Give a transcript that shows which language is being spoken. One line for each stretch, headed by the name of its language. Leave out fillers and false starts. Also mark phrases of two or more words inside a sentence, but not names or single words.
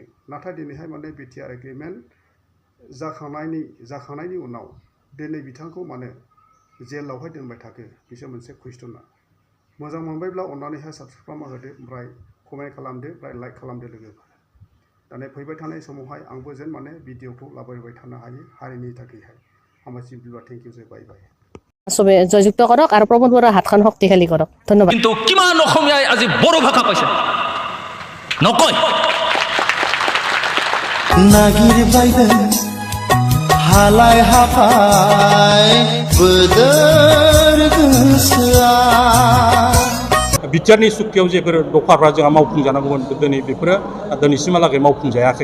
Bodo: नाथाय दिनैहाय माने बिटिआर एग्रिमेन्ट जाखांनायनि उनाव दिनै बिथांखौ माने जेलावहाय दोनबाय थाखो, बिसोर मोनसे कुइसना। मोजां मोनबायब्ला अननानैहाय साबस्क्राइब खालामना होदो, ओमफ्राय कमेन्ट खालामदो, ओमफ्राय लाइक खालामदो लोगोफोर। दाने फैबाय थानाय समावहाय आंबो जेन माने भिडिअखौ लाबोबाय थानो हायो हारिनि थाखायहाय। हामबायसै बिदिब्ला
English: thank you, bye bye.
Assamese: চবে জয়যুক্ত কৰক আৰু প্ৰমোদ বৰুৱাৰ হাতখন শক্তিশালী কৰক। ধন্যবাদ। কিন্তু কিমান অসমীয়াই আজি বড়ো ভাষা কৈছে নকয়।
Bodo: नागिर बायदों हालाय हाफाय बोदोर गोसोआ। बिटिआरनि सुक्तियाव जेफोर दफाफ्रा जोंहा मावफुंजानांगौमोन दिनै बेफोरो दिनैसिमहालागै मावफुंजायाखै।